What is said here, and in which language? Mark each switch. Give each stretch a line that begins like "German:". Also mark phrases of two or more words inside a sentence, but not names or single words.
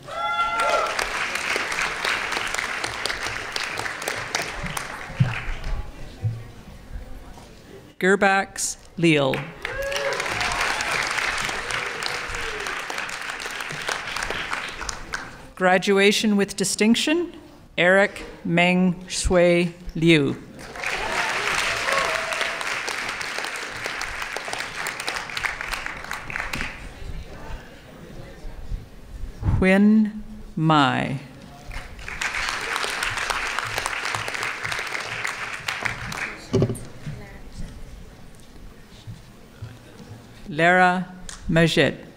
English: Gerbax Leal. Graduation with distinction, Eric Meng Shui Liu. Huyen Mai. Lara Majid.